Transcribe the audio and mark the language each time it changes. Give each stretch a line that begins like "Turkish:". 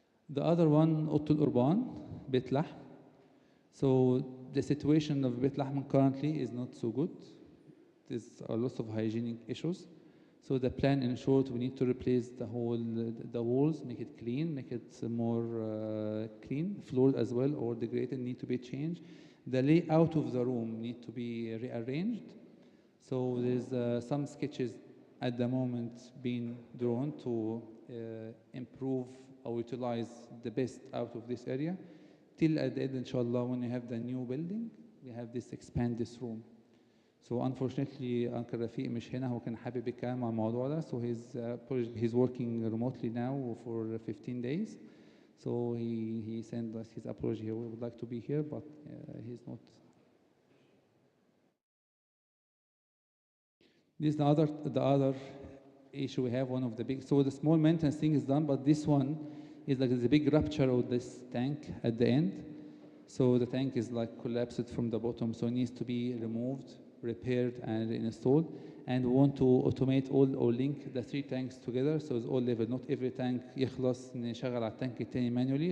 English: The other one,
Arabic: أوضة القربان، بيت لحم.
English: So the situation of بيت لحم currently is not so good. There's a lot of hygienic issues. So the plan, in short, we need to replace the walls, make it clean, make it more clean. Floors as well, or degraded, need to be changed. The layout of the room need to be rearranged. So there's some sketches at the moment being drawn to improve or utilize the best out of this area. Till at the end, inshallah, when we have the new building, we have this expand this room. So unfortunately,
Arabic: Uncle Rafiq مش هنا. هو كان حابب يتكلم عن الموضوع ده.
English: So he's working remotely now for 15 days. So he sent us his apology. He would like to be here, but he's not. This is the other issue we have. One of the big. So the small maintenance thing is done, but this one is like there's a big rupture of this tank at the end. So the tank is like collapsed from the bottom. So it needs to be removed, repaired, and installed. And we want to automate all or link the 3 tanks together, so it's all level. Not every tank
Arabic: يخلص نشغل على التانك التاني
English: manually.